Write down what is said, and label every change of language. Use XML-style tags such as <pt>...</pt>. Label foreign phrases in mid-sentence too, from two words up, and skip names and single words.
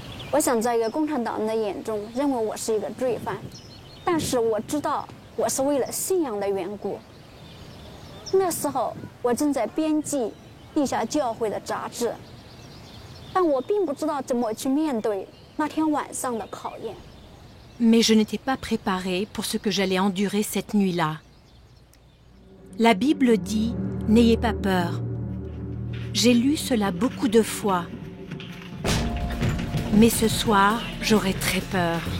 <zh>我想在一个共产党人的眼中认为我是一个罪犯，但是我知道我是为了信仰的缘故。那时候我正在编辑地下教会的杂志，但我并不知道怎么去面对那天晚上的考验。</zh> <fr>Mais je n'étais pas préparée pour ce que j'allais endurer cette nuit-là. La Bible dit « N'ayez pas peur ». J'ai lu cela beaucoup de fois. Mais ce soir, j'aurais très peur.</fr>